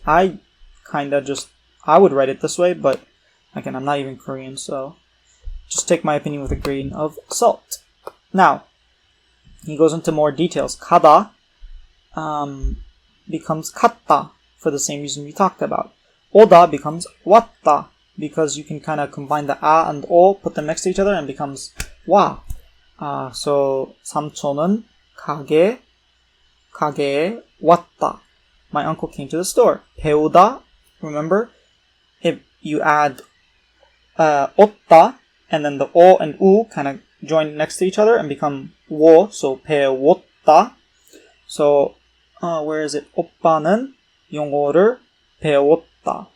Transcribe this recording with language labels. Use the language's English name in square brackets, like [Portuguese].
[English] I would write it this way, but again, I'm not even Korean, so just take my opinion with a grain of salt. Now, he goes into more details. Kada becomes katta for the same reason we talked about. Oda becomes watta because you can kind of combine the a and o, put them next to each other, and becomes wa. [Korean] So 삼촌은 가게에 왔다. [English] My uncle came to the store. 배우다, remember, if you add ot다, and then the o and u kind of join next to each other and become wo, so 배웠다. So, where is it? [Korean] 오빠는 영어를 배웠다.